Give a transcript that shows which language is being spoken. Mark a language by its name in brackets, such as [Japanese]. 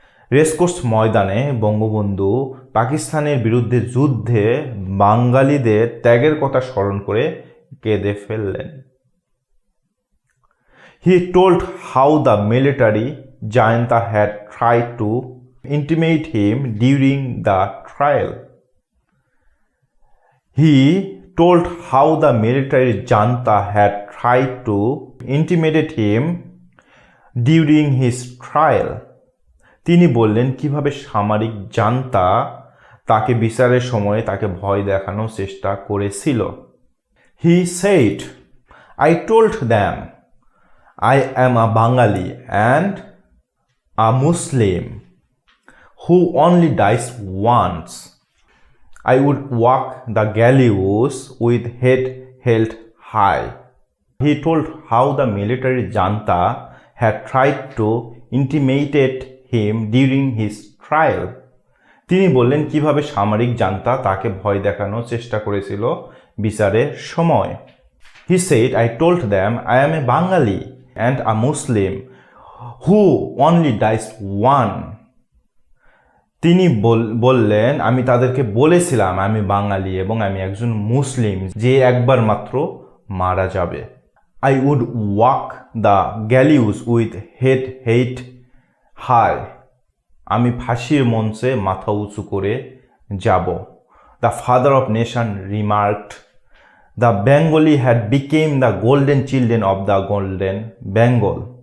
[Bangla] Racecourse ময়দানে বঙ্গবন্ধু পাকিস্তানের বিরুদ্ধে যুদ্ধে বাঙালিদের ত্যাগের কথা স্মরণ করে কেঁদে ফেললেন। [English] He told how the military junta had tried to intimidate him during the trial. He told how the military junta had tried to intimidate him during his trial. [Bangla] তিনি বললেন কিভাবে সামরিক জান্তা তাকে বিচারের সময় তাকে ভয় দেখানোর চেষ্টা করেছিল। [English] He said, I told them I am a Bengali and a Muslim who only dies once. I would walk the gallows with head held high. He told how the military junta had tried to intimidate him during his trial. [Bangla] তিনি বললেন কিভাবে সামরিক junta তাকে ভয় দেখানোর চেষ্টা করেছিল বিচারের সময়। [English] He said, I told them I am a Bengali and a Muslim who only dies once. [Bangla] তিনি বললেন, আমি তাদেরকে বলেছিলাম আমি বাঙালি এবং আমি একজন মুসলিম যে একবার মাত্র মারা যাবে। [English] I would walk the gallows with head held high. [Bangla] আমি ফাঁসির মঞ্চে মাথা উঁচু করে যাব। [English] The father of nation remarked, the Bengali had become the golden children of the golden Bengal.